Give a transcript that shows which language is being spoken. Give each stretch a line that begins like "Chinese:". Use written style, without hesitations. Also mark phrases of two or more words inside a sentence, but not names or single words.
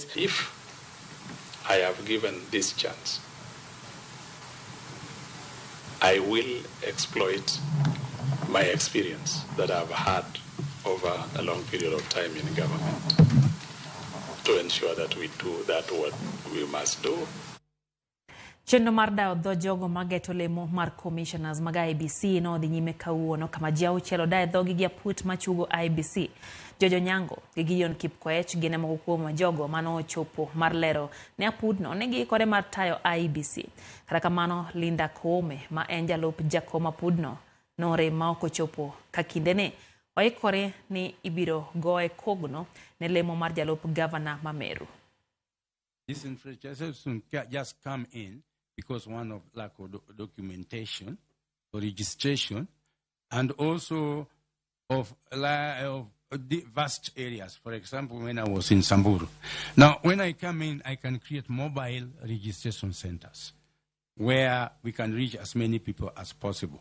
English: If I have given this chance, I will exploit my experience that I've had over a long period of time in government to ensure that we do that what we must do.
Luo (Kenya and Tanzania): Chenro mar dayo dho jogo mageto lemo mar commissioners mag IEBC no dhi nyime kawuono kama ji auchiel odayo dhogi gi aput machugo IEBC. Jojo Nyango gi Gideon Kipkoech gin moko kuom jogo mano ochopo mar lero ne apudno ne giikore mar tayo IEBC. Kata kamano Linda Koome ma en jalup jakom apudno nore ma ok ochopo ka kindene oikore ni ibiro goe kogno ne lemo mar jalup governor Mameru.
English: This infrastructure just come in because one of lack of documentation or registration, and also of vast areas. For example, when I was in Samburu. Now, when I come in, I can create mobile registration centers where we can reach as many people as possible.